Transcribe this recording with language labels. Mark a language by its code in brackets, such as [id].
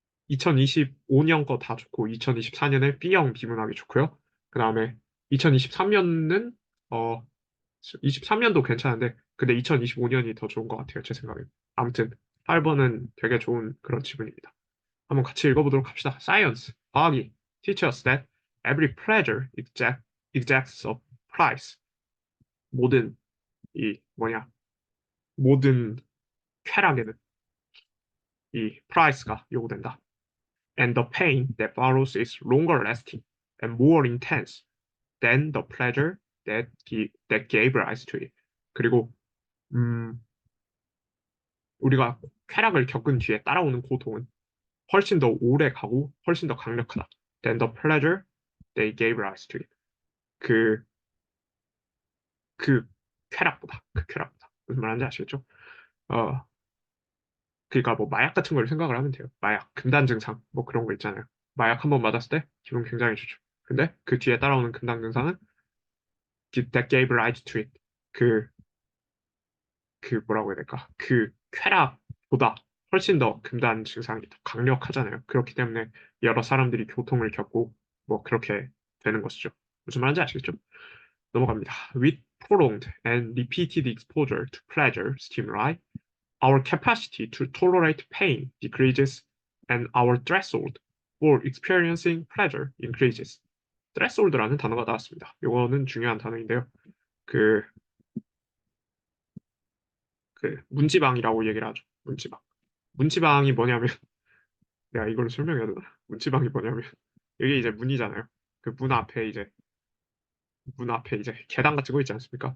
[ko] 2025년 거 다 좋고 2024년에 B형 비문학이 좋고요. 그 다음에 2023년은 23년도 괜찮은데 근데 2025년이 더 좋은 것 같아요. 제 생각에. 아무튼 8번은 되게 좋은 그런 지문입니다. 한번 같이 읽어보도록 합시다. [en] Science, [ko] 과학이 [en] teach us that every pleasure exacts a price. [ko] 모든 이 뭐냐 모든 쾌락에는 이 price가 요구된다. [en] And the pain that follows is longer lasting and more intense than the pleasure that gave rise to it. [ko] 그리고 음, 우리가 쾌락을 겪은 뒤에 따라오는 고통은 훨씬 더 오래 가고 훨씬 더 강력하다. [en] Than the pleasure they gave rise to it. [ko] 그, 그 쾌락보다. 무슨 말인지 아시겠죠? 어, 그러니까 뭐 마약 같은 걸 생각을 하면 돼요. 마약, 금단 증상, 뭐 그런 거 있잖아요. 마약 한 번 맞았을 때 기분 굉장히 좋죠. 근데 그 뒤에 따라오는 금단 증상은 [en] that gave rise to it. [ko] 그, 그 뭐라고 해야 될까? 그 쾌락보다 훨씬 더 금단 증상이 더 강력하잖아요. 그렇기 때문에 여러 사람들이 고통을 겪고 뭐 그렇게 되는 것이죠. 무슨 말인지 아시겠죠? 넘어갑니다. [en] With prolonged and repeated exposure to pleasure stimuli, our capacity to tolerate pain decreases and our threshold for experiencing pleasure increases. [ko] threshold라는 단어가 나왔습니다. 이거는 중요한 단어인데요. 그, 그 문지방이라고 얘기를 하죠. 문지방. 문지방이 뭐냐면 내가 이걸 설명해야 되나? 문지방이 뭐냐면 여기 이제 문이잖아요. 그 문 앞에 이제 계단 같은 거 있지 않습니까?